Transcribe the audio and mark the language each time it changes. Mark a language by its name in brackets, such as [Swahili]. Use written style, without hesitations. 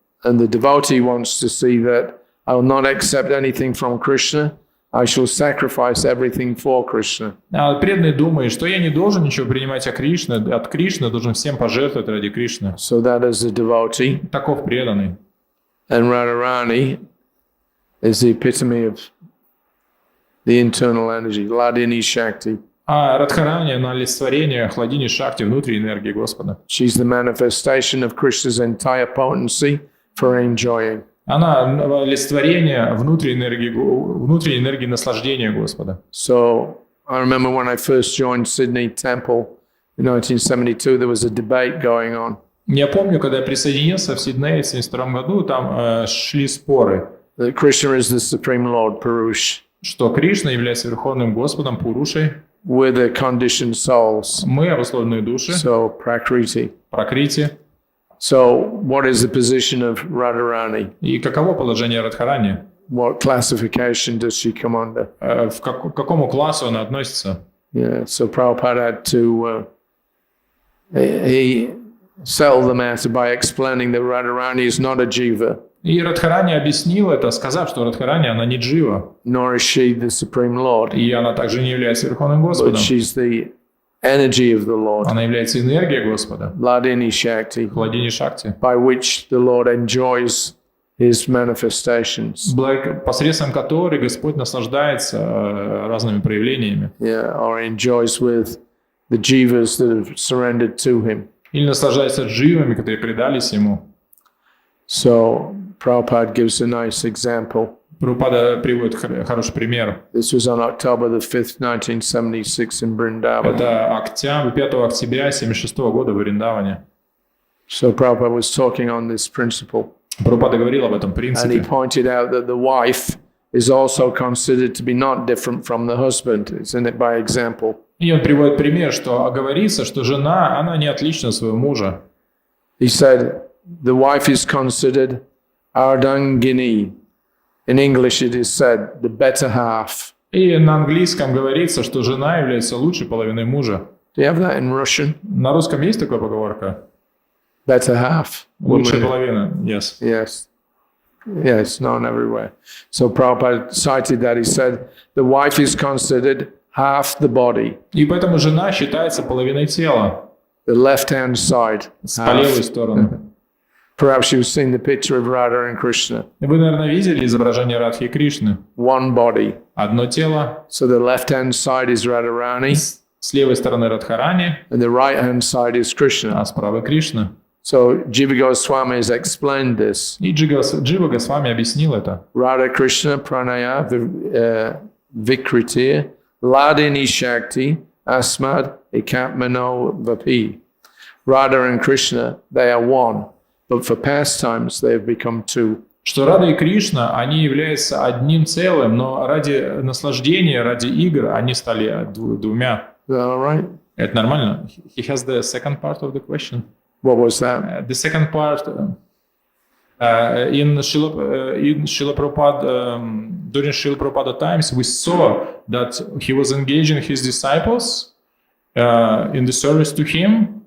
[English] And the devotee wants to see that I will not accept anything from Krishna. I shall sacrifice everything for Krishna. [Russian] А преданный думает, что я не должен ничего принимать от Кришны, должен всем пожертвовать ради Кришны. [English] So that is the devotee. [Russian] Таков преданный. [English] And Radharani is the epitome of the internal energy, Ladini Shakti. [Russian] А Радхарани, она олицетворение Хладини Шакти, внутренней энергии Господа. [English] She's the manifestation of Krishna's entire potency for enjoying. [Russian] Она олицетворение внутренней энергии наслаждения Господа. [English] So I remember when I first joined Sydney Temple in 1972, there was a debate going on. [Russian] Я помню, когда я присоединился в Сиднее в 1972 году, там шли споры. [English] That Krishna is the Supreme Lord, Purush. [Russian] Что Кришна является Верховным Господом, Пурушей. [English] We're the conditioned souls. [Russian] Мы обусловленные души. [English] So Prakriti. [Russian] Пракрити. [English] So what is the position of Radharani? [Russian] И каково положение Радхарани? [English] What classification does she come under? [Russian] К какому классу она относится? [English] Yeah, so Prabhupada had to he settled the matter by explaining that Radharani is not a jiva. [Russian] И Радхарани объяснил это, сказав, что Радхарани, она не джива. [English] Nor is she the Supreme Lord. [Russian] И она также не является Верховным [English] But [Russian] Господом. [English] she's the energy of the Lord. [Russian] Она является энергией Господа. [English] Ladini Shakti. [Russian] Хладини Шакти. [English] By which the Lord enjoys his manifestations. [Russian] Посредством которой Господь наслаждается разными проявлениями. [English] Yeah, or enjoys with the jivas that have surrendered to him. [Russian] Или наслаждается дживами, которые предались Ему. [English] So Prabhupada gives a nice example. [Russian] Прабхупада приводит хороший пример. [English] This was on October the 5th, 1976 in Vrindavan. [Russian] Это 5 октября 1976 года в Вриндаване. [English] So Prabhupada was talking on this principle. [Russian] Прабхупада говорил об этом [English] And he [Russian] принципе. [English] pointed out that the wife is also considered to be not different from the husband. It's in it by example. [Russian] И он приводит пример, что говорится, что жена, она не отлична от своего мужа. [English] He said the wife is considered ardangini. In English it is said the better half. [Russian] И на английском говорится, что жена является лучшей половиной мужа. [English] Do you have that in Russian? [Russian] На русском есть такая поговорка? [English] Better half. [Russian] Лучшая половина, yes. [English] Yes. Yeah, it's known everywhere. So Prabhupada cited that. He said, the wife is considered half the body, [Russian] И поэтому жена считается половиной тела, [English] the left-hand side. [Russian] по левой стороне. [English] Perhaps you've seen the picture of Radha and Krishna. [Russian] Вы, наверное, видели изображение Радхи и Кришны. [English] One body. [Russian] Одно тело, [English] So the left-hand side is Radharani, [Russian] с левой стороны Радхарани, [English] and the right-hand side is Krishna. [Russian] а с правой Кришна. [English] So Jiva Goswami has explained this. [Russian] И Джива Госвами объяснил это. [Sanskrit] Radha Krishna Pranaya Vikritir Ladini Shakti Asmad Ekatmano Vapi. [English] Radha and Krishna, they are one, but for pastimes they have become two. [Russian] Что Рада и Кришна, они являются одним целым, но ради наслаждения, ради игр они стали двумя. [English] Is that all right? [Russian] Это нормально. [English] He has the second part of the question. What was that? The second part in Srila Prabhupada, during Srila Prabhupada times, we saw that he was engaging his disciples in the service to him.